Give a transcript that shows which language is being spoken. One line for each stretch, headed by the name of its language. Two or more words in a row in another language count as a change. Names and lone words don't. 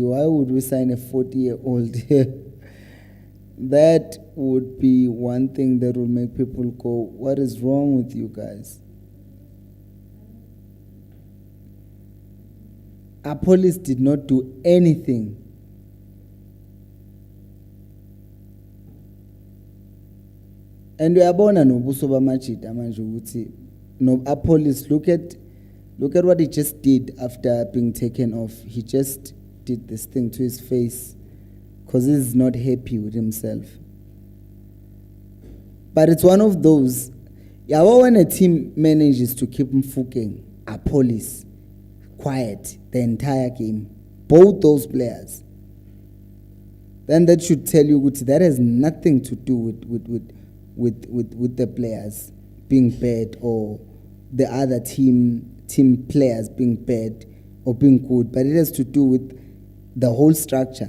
English: Why would we sign a 40-year-old here? That would be one thing that would make people go, what is wrong with you guys? Apollos did not do anything. And we are born
Zulu: no buso bamajida manje ukuthi no
English: Apollos, look at what he just did after being taken off. He just did this thing to his face because he's not happy with himself. But it's one of those, yeah, when a team manages to keep Mfukeng, Apollos, quiet the entire game, both those players, then that should tell you that has nothing to do with the players being bad or the other team players being bad or being good, but it has to do with the whole structure.